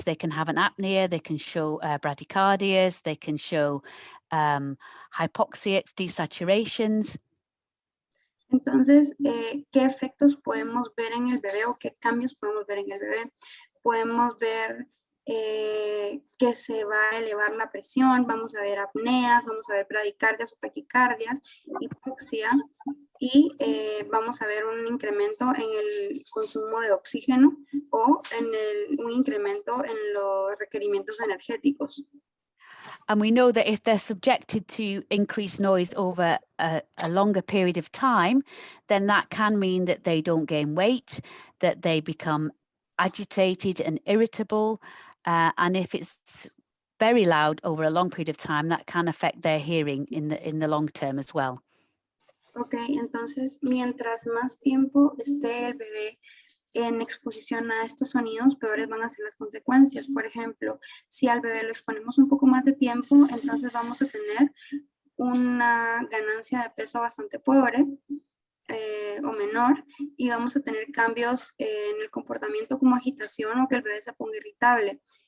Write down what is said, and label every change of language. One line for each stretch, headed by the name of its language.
English: They can have an apnea, they can show bradycardias, they can show hypoxia, desaturations.
Spanish: Entonces, ¿qué efectos podemos ver en el bebé o qué cambios podemos ver en el bebé? Podemos ver que se va a elevar la presión, vamos a ver apneas, vamos a ver bradicardias o taquicardias, hipoxia y vamos a ver un incremento en el consumo de oxígeno o un incremento en los requerimientos energéticos.
English: And we know that if they're subjected to increased noise over a longer period of time, then that can mean that they don't gain weight, that they become agitated and irritable. And if it's very loud over a long period of time, that can affect their hearing in the long term as well.
Spanish: Ok, entonces mientras más tiempo esté el bebé en exposición a estos sonidos, peores van a ser las consecuencias. Por ejemplo, si al bebé lo exponemos un poco más de tiempo, entonces vamos a tener una ganancia de peso bastante pobre o menor y vamos a tener cambios en el comportamiento como agitación o que el bebé se ponga irritable.